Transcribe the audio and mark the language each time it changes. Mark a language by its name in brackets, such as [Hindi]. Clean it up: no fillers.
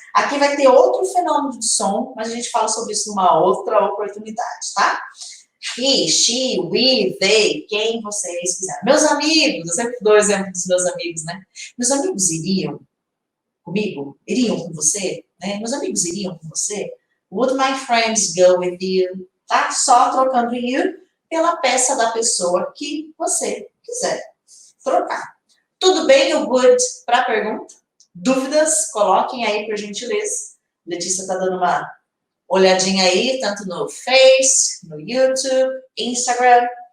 [Portuguese] Aqui vai ter outro fenômeno de som, mas a gente fala sobre isso numa outra oportunidade, tá? He, she, we, they, quem vocês quiserem. Meus amigos, eu sempre dou o exemplo dos meus amigos, né? Meus amigos iriam comigo? Iriam com você? Né? Meus amigos iriam com você? [English] Would my friends go with you? [Portuguese] Tá? Só trocando you pela peça da pessoa que você quiser trocar. Tudo bem o would para a pergunta? Dúvidas? Coloquem aí, por gentileza. Letícia está dando uma olhadinha aí, tanto no Face, no YouTube, Instagram.